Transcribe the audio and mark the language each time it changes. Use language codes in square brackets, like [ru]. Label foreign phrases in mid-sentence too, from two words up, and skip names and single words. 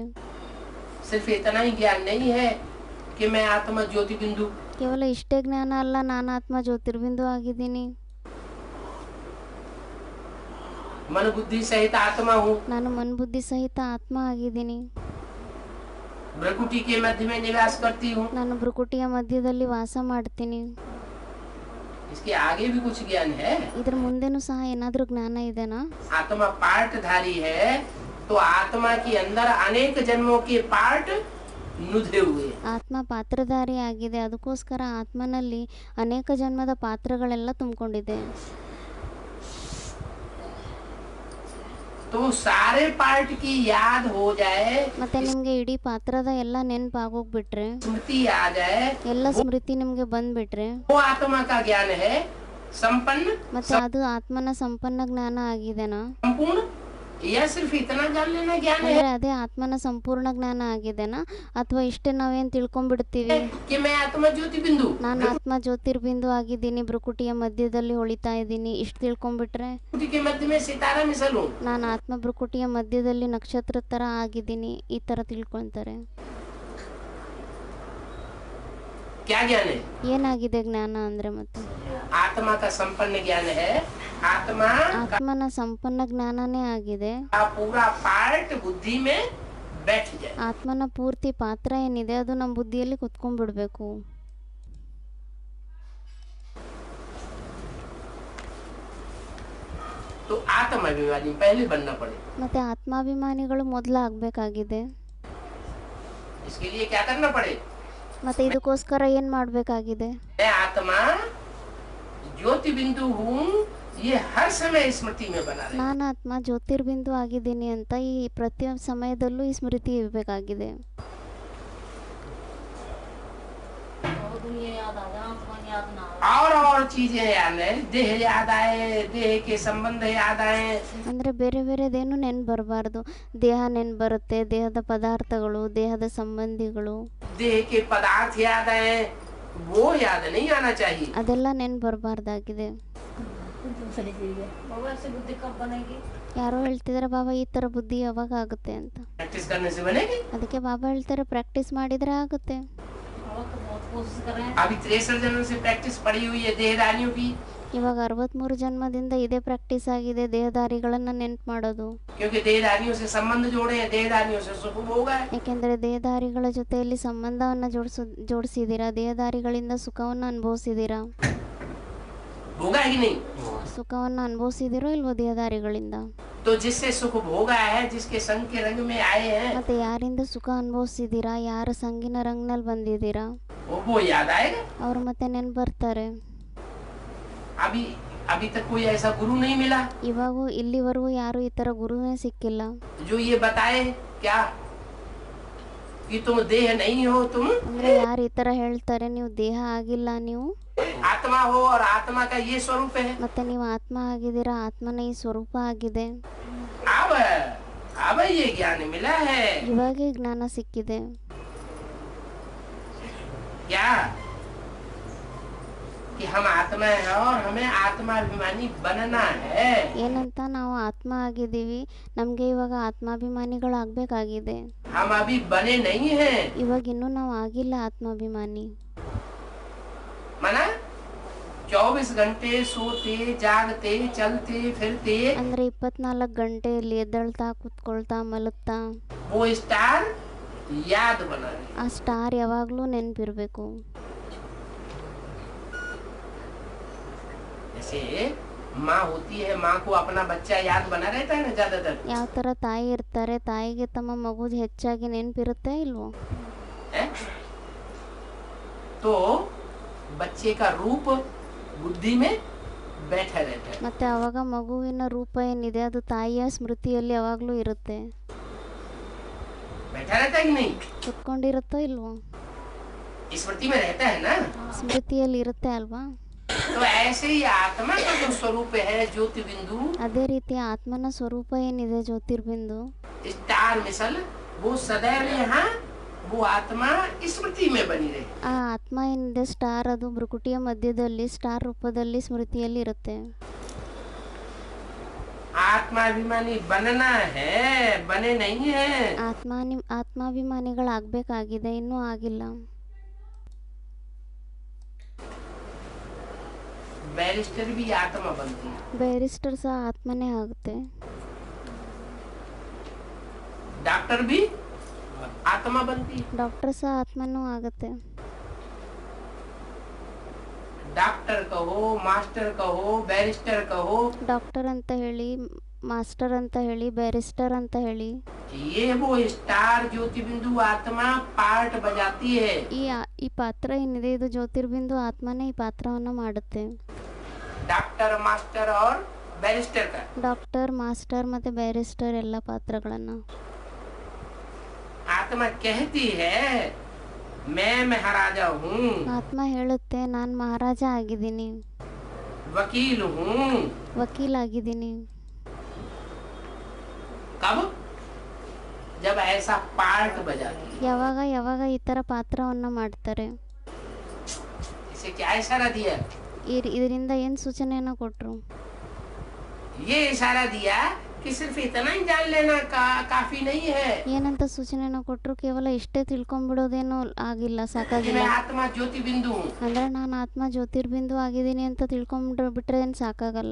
[hi] सिर्फ इतना ही ज्ञान नहीं है कि मैं आत्मा ज्योति बिंदु, [kn] ಕೇವಲ ಇಷ್ಟೇ ಜ್ಞಾನ ಅಲ್ಲ, ನಾನು ಆತ್ಮ ಜ್ಯೋತಿರ್ಬಿಂದು ಆಗಿದ್ದೀನಿ, [hi] मन बुद्धि सहित आत्मा हूँ, [kn] ನಾನು ಮನ್ಬುದ್ಧಿ ಸಹಿತ ಆತ್ಮ ಆಗಿದ್ದೀನಿ, [hi] भ्रकुटी के मध्य में निवास करती हूँ। [kn] ನಾನು ಭ್ರುಕುಟಿಯ ಮಧ್ಯದಲ್ಲಿ ವಾಸ ಮಾಡ್ತೀನಿ. [hi] इसके आगे भी कुछ ज्ञान है। [kn] ಇದ್ರ ಮುಂದೆನೂ ಸಹ ಏನಾದರೂ ಜ್ಞಾನ ಇದೆನಾ? [hi] आत्मा पार्टधारी है तो आत्मा के अंदर अनेक जन्मों के पार्ट नुधे हुए। [kn] ಆತ್ಮ ಪಾತ್ರಧಾರಿ ಆಗಿದೆ, ಅದಕ್ಕೋಸ್ಕರ ಆತ್ಮನಲ್ಲಿ ಅನೇಕ ಜನ್ಮದ ಪಾತ್ರಗಳೆಲ್ಲ ತುಂಬಿಕೊಂಡಿದೆ. [hi] तो सारे पार्ट की याद हो जाए, [kn] ಮತ್ತೆ ನಿಮಗೆ ಇಡೀ ಪಾತ್ರದ ಎಲ್ಲ ನೆನಪಾಗೋಗ್ಬಿಟ್ರೆ, [hi] स्मृति आ जाए, [kn] ಎಲ್ಲ ಸ್ಮೃತಿ ನಿಮಗೆ ಬಂದ್ಬಿಟ್ರೆ, [hi] वो आत्मा का ज्ञान है संपन्न [kn] ಮತ್ತೆ ಅದು ಆತ್ಮನ ಸಂಪನ್ನ ಜ್ಞಾನ ಆಗಿದೆನಾ? [hi] संपूर्ण, या सिर्फ इतना जान लेना ज्ञान है [kn] ಅಂದ್ರೆ ಅದೇ ಆತ್ಮನ ಸಂಪೂರ್ಣ ಜ್ಞಾನ ಆಗಿದೆನಾ? ಅಥವಾ ಇಷ್ಟೇ ನಾವೇನ್ ತಿಳ್ಕೊಂಡ್ಬಿಡ್ತೀವಿ, [hi] कि मैं आत्मा ज्योति बिंदु, [kn] ನಾನು ಆತ್ಮ ಜ್ಯೋತಿರ್ಬಿಂದು ಆಗಿದ್ದೀನಿ, ಭ್ರುಕುಟಿಯ ಮಧ್ಯದಲ್ಲಿ ಹೊಳಿತಾ ಇದ್ದೀನಿ, ಇಷ್ಟು ತಿಳ್ಕೊಂಡ್ಬಿಟ್ರೆ, [hi] भ्रकुटी के मध्य में सितारा मिसल हूँ। [kn] ನಾನು ಆತ್ಮ ಭ್ರುಕುಟಿಯ ಮಧ್ಯದಲ್ಲಿ ನಕ್ಷತ್ರ ತರ ಆಗಿದ್ದೀನಿ, ಈ ತರ ತಿಳ್ಕೊಂತಾರೆ. [hi] क्या ज्ञान है? [kn] ಏನಾಗಿದೆ ಜ್ಞಾನ ಅಂದ್ರೆ? ಮತ್ತೆ [hi] आत्मा का संपन्न ज्ञान है। आत्मा [kn] ಆತ್ಮನ ಸಂಪನ್ನ ಜ್ಞಾನನೇ ಆಗಿದೆ. [hi] का पूरा पार्ट बुद्धि में बैठ जाए। [kn] ಆತ್ಮನ ಪೂರ್ತಿ ಪಾತ್ರ ಏನಿದೆ ಅದು ನಮ್ಮ ಬುದ್ಧಿಯಲ್ಲಿ ಕುತ್ಕೊಂಡ್ಬಿಡ್ಬೇಕು. [hi] तो आत्माभिमानी पहले बनना पड़े। [kn] ಮತ್ತೆ ಆತ್ಮಾಭಿಮಾನಿಗಳು ಮೊದಲು ಆಗ್ಬೇಕಾಗಿದೆ. [hi] इसके लिए क्या करना पड़े? [kn] ಮತ್ತೆ ಇದಕ್ಕೋಸ್ಕರ ಏನ್ ಮಾಡ್ಬೇಕಾಗಿದೆ? [hi] मैं आत्मा ज्योति बिंदु हूँ, ये हर समय स्मृति में बना रहे। [kn] ನಾನು ಆತ್ಮ ಜ್ಯೋತಿರ್ಬಿಂದು ಆಗಿದ್ದೀನಿ ಅಂತ ಈ ಪ್ರತಿಯೊಂದು ಸಮಯದಲ್ಲೂ ಈ ಸ್ಮೃತಿ ಇರಬೇಕಾಗಿದೆ. [hi] और चीजें याद है, देह याद आए, देह के संबंध याद आए, [kn] ಅಂದರೆ ಬೇರೆ ಬೇರೆದೇನು ನೆನ್ಪು ಬರಬಾರ್ದು. ದೇಹ ನೆನ್ಪು ಬರುತ್ತೆ, ದೇಹದ ಪದಾರ್ಥಗಳು, ದೇಹದ ಸಂಬಂಧಿಗಳು, [hi] देह के पदार्थ याद आए, वो याद नहीं आना चाहिए। [kn] ಅದೆಲ್ಲ ನೆನ್ಪು ಬರಬಾರ್ದಾಗಿದೆ. ಯಾರೋ ಹೇಳ್ತಿದಾರೆ, ಬಾಬಾ ಈ ಥರ ಬುದ್ಧಿ ಯಾವಾಗ ಆಗುತ್ತೆ ಅಂತ. [hi] प्रैक्टिस करने से बनेगी। [kn] ಅದಕ್ಕೆ ಬಾಬಾ ಹೇಳ್ತಾರೆ, ಪ್ರಾಕ್ಟೀಸ್ ಮಾಡಿದರೆ ಆಗುತ್ತೆ. [hi] अभी 63 जन्म से प्रैक्टिस पड़ी हुई है देहदारियों की, [kn] ಇವಾಗ 63 ಜನ್ಮದಿಂದ ಇದೇ ಪ್ರಾಕ್ಟೀಸ್ ಆಗಿದೆ, ದೇಹದಾರಿಗಳನ್ನ ನೆನ್ಪು ಮಾಡೋದು. [hi] क्योंकि देहदारियों से संबंध जोड़े हैं, देहदारियों से सुख भोग है। [kn] ಯಾಕೆಂದರೆ ದೇಹದಾರಿಗಳ ಜೊತೆಯಲ್ಲಿ ಸಂಬಂಧವನ್ನು ಜೋಡಿಸಿದ್ದೀರಾ, ದೇಹದಾರಿಗಳಿಂದ ಸುಖವನ್ನು ಅನುಭವಿಸಿದ್ದೀರಾ. [hi] भोगा है कि नहीं? [kn] ಸುಖವನ್ನು ಅನುಭವಿಸಿದಿರೋ ಇಲ್ವೋ ದೇಹದಾರಿಗಳಿಂದ? [hi] तो जिससे सुख भोगा है, जिसके संग के रंग में आए हैं, [kn] ಮತ್ತೆ ಯಾರಿಂದ ಸುಖ ಅನುಭವಿಸಿದ್ದೀರಾ, ಯಾರ ಸಂಗಿನ ರಂಗ್ನಲ್ಲಿ ಬಂದಿದ್ದೀರಾ, [hi] वो याद आएगा। [kn] ಅವ್ರು ಮತ್ತೆ ನೆನ್ಪು ಬರ್ತಾರೆ. [hi] अभी अभी तक कोई ऐसा गुरु नहीं मिला [kn] ಇವಾಗೂ ಇಲ್ಲಿವರೆಗೂ ಯಾರು ಈ ಥರ ಗುರುವೇ ಸಿಕ್ಕಿಲ್ಲ, [hi] जो ये बताए क्या कि तुम देह नहीं हो, तुम [kn] ಅಂದ್ರೆ ಯಾರು ಈ ಥರ ಹೇಳ್ತಾರೆ, ನೀವು ದೇಹ ಆಗಿಲ್ಲ, ನೀವು [hi] आत्मा हो और आत्मा का ये स्वरूप है। [kn] ಮತ್ತೆ ನೀವು ಆತ್ಮ ಆಗಿದ್ದೀರಾ, ಆತ್ಮನ ಈ ಸ್ವರೂಪ ಆಗಿದೆ. [hi] अब ये ज्ञान मिला है [kn] ಇವಾಗೇ ಜ್ಞಾನ ಸಿಕ್ಕಿದೆ. [hi] क्या कि हम आत्मा है और हमें आत्माभिमानी बनना है। [kn] ಏನಂತ? ನಾವು ಆತ್ಮ ಆಗಿದ್ದೀವಿ, ನಮಗೆ ಇವಾಗ ಆತ್ಮಾಭಿಮಾನಿಗಳಾಗಬೇಕಾಗಿದೆ. [hi] हम अभी बने नहीं हैं। [kn] ಇವಾಗ ಇನ್ನೂ ನಾವು ಆಗಿಲ್ಲ ಆತ್ಮಾಭಿಮಾನಿ. [hi] माना 24 घंटे सोते जागते चलते फिरते, [kn] ಅಂದ್ರೆ 24 ಗಂಟೆಯಲ್ಲಿ ಎದ್ದೇಳ್ತಾ ಕುತ್ಕೊಳ್ತಾ ಮಲಗ್ತಾ [hi] वो स्टार याद बना रहे। [kn] ಆ ಸ್ಟಾರ್ ಯಾವಾಗಲೂ ನೆನಪಿರಬೇಕು. [hi] जैसे माँ होती है, माँ को अपना बच्चा याद बना रहता है ना ज्यादातर, [kn] ಯಾವ ಥರ ತಾಯಿ ಇರ್ತಾರೆ, ತಾಯಿಗೆ ತಮ್ಮ ಮಗುದು ಹೆಚ್ಚಾಗಿ ನೆನಪಿರುತ್ತೆ ಇಲ್ವೋ? [hi] है? तो बच्चे का रूप बुद्धि में बैठा रहता है। [kn] ಮತ್ತೆ ಅವಾಗ ಮಗುವಿನ ರೂಪ ಏನಿದೆ ಅದು ತಾಯಿಯ ಸ್ಮೃತಿಯಲ್ಲಿ ಯಾವಾಗಲೂ ಇರುತ್ತೆ. [hi] बैठा रहता है कि नहीं? [kn] ಕುತ್ಕೊಂಡಿರುತ್ತೋ ಇಲ್ವೋ? [hi] स्मृति में रहता है ना। [kn] ಸ್ಮೃತಿಯಲ್ಲಿ ಇರುತ್ತೆ ಅಲ್ವಾ? [hi] तो ऐसे ही आत्मा का जो स्वरूप है ज्योति बिंदु, [kn] ಅದೇ ರೀತಿ ಆತ್ಮನ ಸ್ವರೂಪ ಏನಿದೆ ಜ್ಯೋತಿರ್ಬಿಂದು, [hi] स्टार मिसल, वो सदैव यहाँ वो आत्मा स्मृति में बनी रहे। [kn] ಆ ಆತ್ಮ ಏನಿದೆ ಸ್ಟಾರ್, ಅದು ಭ್ರುಕುಟಿಯ ಮಧ್ಯದಲ್ಲಿ ಸ್ಟಾರ್ ರೂಪದಲ್ಲಿ ಸ್ಮೃತಿಯಲ್ಲಿ ಇರುತ್ತೆ. [hi] आत्माभिमानी बनना है, बने नहीं है। [kn] ಆತ್ಮಾಭಿಮಾನಿಗಳಾಗಬೇಕಾಗಿದೆ, ಇನ್ನೂ ಆಗಿಲ್ಲ. [hi] बैरिस्टर भी आत्मा बनती है, [kn] ಬ್ಯಾರಿಸ್ಟರ್ ಸಹ ಆತ್ಮನೇ ಆಗುತ್ತೆ. [hi] डॉक्टर भी आत्मा बनती है। [kn] ಡಾಕ್ಟರ್ ಸಹ ಆತ್ಮನೂ ಆಗುತ್ತೆ. [hi] डॉक्टर कहो, मास्टर कहो, बैरिस्टर कहो, [kn] ಡಾಕ್ಟರ್ ಅಂತ ಹೇಳಿ, ಮಾಸ್ಟರ್ ಅಂತ ಹೇಳಿ, ಬ್ಯಾರಿಸ್ಟರ್ ಅಂತ ಹೇಳಿ, [hi] ये वो स्टार ज्योति बिंदु आत्मा पार्ट बजाती है। [kn] ಈ ಪಾತ್ರ ಏನಿದೆ ಇದು ಜ್ಯೋತಿರ್ಬಿಂದು ಆತ್ಮನೇ ಈ ಪಾತ್ರವನ್ನು ಮಾಡುತ್ತೆ. [hi] डॉक्टर, मास्टर और बैरिस्टर का। [kn] ಡಾಕ್ಟರ್, ಮಾಸ್ಟರ್ ಮತ್ತು ಬ್ಯಾರಿಸ್ಟರ್ ಎಲ್ಲ ಪಾತ್ರಗಳನ್ನು [hi] आत्मा कहती है मैं महाराजा हूँ, [kn] ಆತ್ಮ ಹೇಳುತ್ತೆ ನಾನು ಮಹಾರಾಜ ಆಗಿದ್ದೀನಿ, [hi] वकील हूँ। [kn] ವಕೀಲಾಗಿದ್ದೀನಿ. [hi] कब? जब ऐसा पार्ट बजाती है। [kn] ಯಾವಾಗ ಯಾವಾಗ ಈ ಥರ ಪಾತ್ರವನ್ನು ಮಾಡ್ತಾರೆ. [hi] इसे क्या इशारा दिया? [kn] ಇದರಿಂದ ಏನು ಸೂಚನೆಯನ್ನು ಕೊಟ್ಟರು? [hi] ये इशारा दिया कि सिर्फ इतना ही जान लेना काफी नहीं है [kn] ಏನಂತ ಸೂಚನೆಯನ್ನು ಕೊಟ್ಟರು? ಕೇವಲ ಇಷ್ಟೇ ತಿಳ್ಕೊಂಡ್ಬಿಡೋದೇನೋ ಆಗಿಲ್ಲ, [hi] कि [kn] ಸಾಕಾಗಿಲ್ಲ. [hi] मैं आत्मा ज्योति बिंदु हूँ। [kn] ಅಂದ್ರೆ ನಾನು ಆತ್ಮ ಜ್ಯೋತಿರ್ಬಿಂದು ಆಗಿದ್ದೀನಿ ಅಂತ ತಿಳ್ಕೊಂಡ್ಬಿಟ್ರೆ ಏನು ಸಾಕಾಗಲ್ಲ.